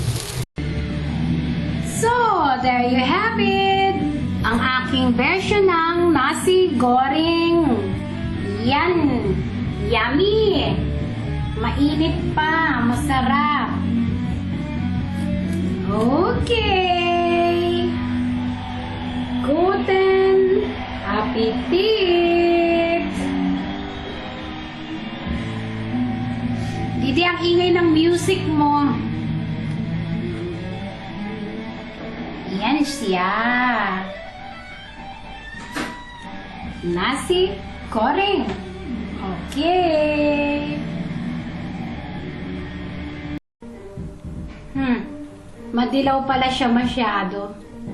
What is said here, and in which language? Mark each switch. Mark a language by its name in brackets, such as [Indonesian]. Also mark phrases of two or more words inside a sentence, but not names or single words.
[English] So, there you have it. [Filipino] Ang aking version ng nasi goreng. Yan. Yummy. Mainit pa. Masarap. Okay. [German] Guten Appetit. [Filipino] Didi, ang ingay ng music mo. Yan siya. Nasi goreng. Okay. Madilaw pala siya masyado.